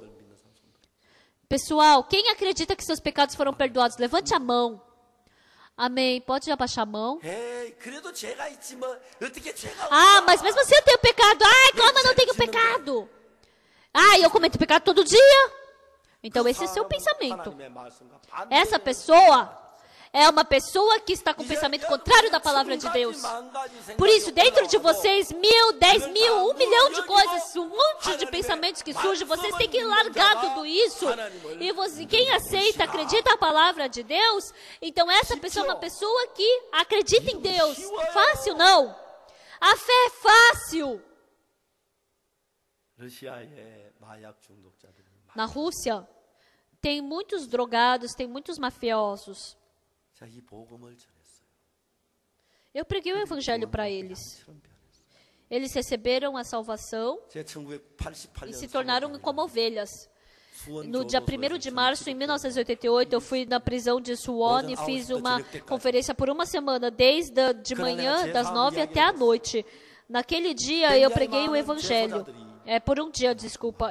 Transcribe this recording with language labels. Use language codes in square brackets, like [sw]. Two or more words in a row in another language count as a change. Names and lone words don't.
[pt] Pessoal, quem acredita que seus pecados foram perdoados? Levante a mão. Amém. Pode abaixar a mão. Mas mesmo assim eu tenho pecado. Como eu não tenho pecado? Eu cometo pecado todo dia. Então esse é seu [ko] 사람은 [pt] pensamento. [ko] 하나님의 말씀과 반대되는 [pt] Essa pessoa é uma pessoa que está com o pensamento contrário da palavra de Deus. Por isso, dentro de vocês, 1.000, 10.000, 1 milhão de coisas, um monte de pensamentos que surgem, vocês têm que largar tudo isso. E quem aceita, acredita na palavra de Deus, então essa pessoa é uma pessoa que acredita em Deus. Fácil não. A fé é fácil. [ko] 러시아의 마약 중독자들이 [pt] Na Rússia, tem muitos drogados, tem muitos mafiosos. [ko] 자, 이 복음을 전했어요. [pt] Eu preguei o evangelho para eles. Eles receberam a salvação [ko] 제 1988년 [pt] e se tornaram como ovelhas. No dia 1º de março, em 1988, eu fui na prisão de Suwon e fiz uma conferência por uma semana, desde de manhã, das 9 até a noite. Naquele dia, eu preguei o evangelho. Por um dia, desculpa.